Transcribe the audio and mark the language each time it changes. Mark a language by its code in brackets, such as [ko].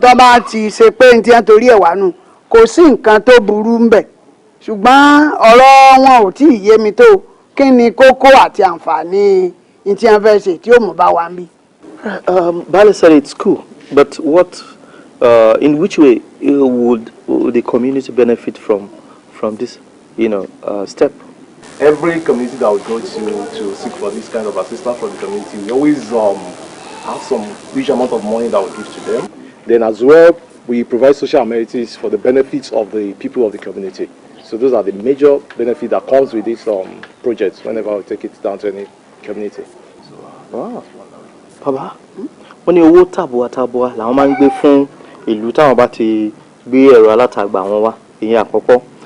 [yo] tó bá ti ṣe pé ní tí wọ́n torí ẹ̀ wá nù kò sí nǹkan tó burú ń bẹ̀ ṣùgbọ́n ọ̀rọ̀ wọn ò tí ì yé mi tó kí ni kókó àti àǹfààní ní tí wọ́n fẹ́ ṣe tí ó mú bá wa ń bí. [en] Bale said it's cool, but in which way would the community benefit from this, step? Every community that we go to seek for this kind of assistance from the community, we always have some huge amount of money that we give to them. Then as well, we provide social amenities for the benefits of the people of the community. So those are the major benefits that comes with this project whenever we take it down to any community. Wow. [yo] Baba, wọ́n ní owó tàbùwàtàbùwà làwọn máa ń gbé fún ìlú táwọn bá ti gbé ẹ̀rọ alátagbà wọn wá ìyẹn àkọ́kọ́